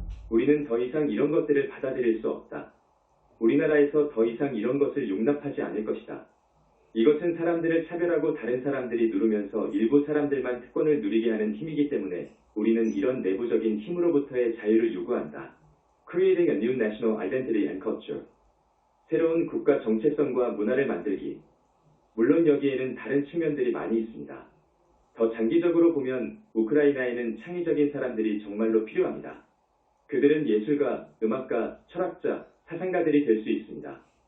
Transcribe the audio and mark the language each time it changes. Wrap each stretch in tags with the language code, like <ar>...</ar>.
<ko>우리는 더 이상 이런 것들을 받아들일 수 없다. 우리나라에서 더 이상 이런 것을 용납하지 않을 것이다. 이것은 사람들을 차별하고 다른 사람들이 누르면서 일부 사람들만 특권을 누리게 하는 힘이기 때문에 우리는 이런 내부적인 힘으로부터의 자유를 요구한다.</ko> <en>Creating a new national identity and culture.</en> <ko>새로운 국가 정체성과 문화를 만들기. 물론 여기에는 다른 측면들이 많이 있습니다. 더 장기적으로 보면 우크라이나에는 창의적인 사람들이 정말로 필요합니다. 그들은 예술가, 음악가, 철학자, 사상가들이 될 수 있습니다.</ko>